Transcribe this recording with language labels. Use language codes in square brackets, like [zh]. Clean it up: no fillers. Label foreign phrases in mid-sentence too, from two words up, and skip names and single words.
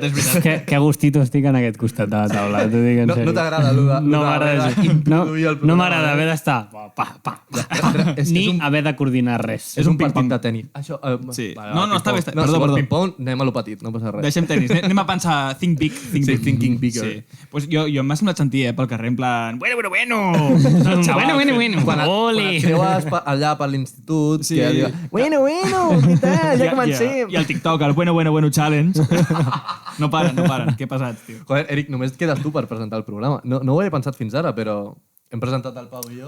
[ca] Que [es] a gustito [ca] estic en aquest costat de la taula, t'ho dic en sèrio. No t'agrada No m'agrada. No m'agrada haver d'estar ni haver de coordinar res. És un partit de tenis. Això, Sí. vale, No, està bé. Perdó. Perdó. Ping-pong, anem a lo petit, no passa res. Deixem tenis. Anem a pensar [en] think big. Thinking bigger. [ca] Sí. Pues jo m'ha semblat sentir pel carrer [es] en plan bueno. [ca] Bueno. Quan et creues allà per l'institut, Sí. que diu, bueno, què tal? Ja comencem. I el TikTok, el bueno challenge. No paren. Què passats, tio? Joder, Eric, només et quedes tu per presentar el programa. No ho he pensat fins ara, però hem presentat el Pau i jo.